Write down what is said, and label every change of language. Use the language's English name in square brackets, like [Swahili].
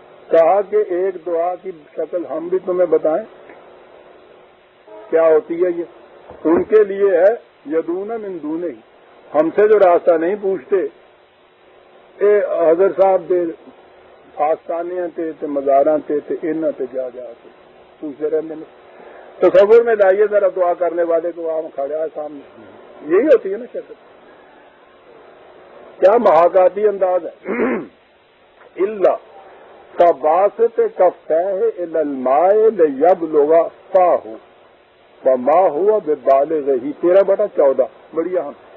[Urdu] کہا کہ ایک دعا کی شکل ہم بھی تمہیں بتائیں کیا ہوتی ہے. یہ ان کے لیے ہے [Arabic] یدون من دونہ، [Urdu] ہم سے جو راستہ نہیں پوچھتے. [Punjabi] حضرت صاحب دے آستانے تے مزاراں تے انہاں تے جا کے پوچھتے رہنے میں. [Urdu] تصور میں لائیے ذرا دعا کرنے والے کو، وہاں کھڑا ہے سامنے. یہی ہوتی ہے نا شکل. کیا محاکاتی انداز ہے. اللہ [Arabic] کباسط کفیہ الی الماء لیبلغ فاہ وما ہوا ببالغہ [Urdu] 13/14. بڑی اہم.